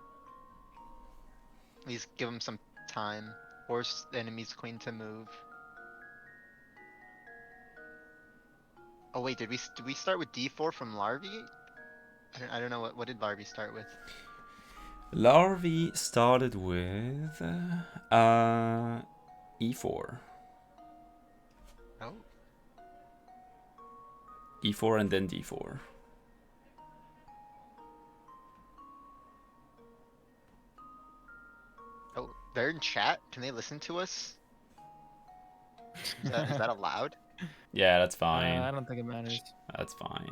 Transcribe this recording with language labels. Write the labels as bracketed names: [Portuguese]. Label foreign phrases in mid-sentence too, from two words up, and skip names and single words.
[English] At least give him some time. Force the enemy's queen to move. Oh wait, did we start with d4 from Larvi? I don't know what did Larvi start with? Larvi started with e4. Oh. e4 and then d4. Oh, they're in chat. Can they listen to us? Is that allowed? Yeah, that's fine. I don't think it matters. That's fine.